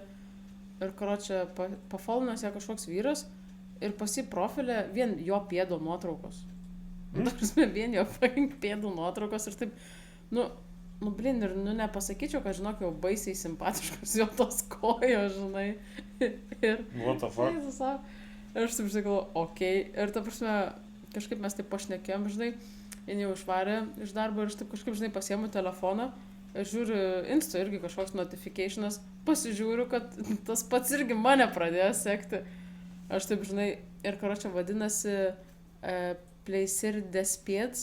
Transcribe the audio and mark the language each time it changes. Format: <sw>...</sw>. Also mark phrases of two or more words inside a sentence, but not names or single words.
<lt>Ir, karočią, pafollowinas ją kažkoks vyras ir pas jį profilė vien jo pėdo nuotraukos. Vien jo pėdų nuotraukos ir taip, blin, ir nepasakyčiau, kad, žinok, jau baisiai simpatiškos jo tos kojos, žinai. Ir,</lt> <en>what the fuck?</en> <lt>Ir aš taip, žinai, galvoju, okei. Ir ta prasme, kažkaip mes taip pašnekėjom, žinai, jin jau išvarė iš darbo ir aš taip kažkaip, žinai, pasiemu telefoną ir žiūriu Insta irgi kažkoks notificationas, pasižiūriu, kad tas pats irgi mane pradėjo sekti. Aš taip, žinai, ir karočią vadinasi Plaisir des Pieds.</lt>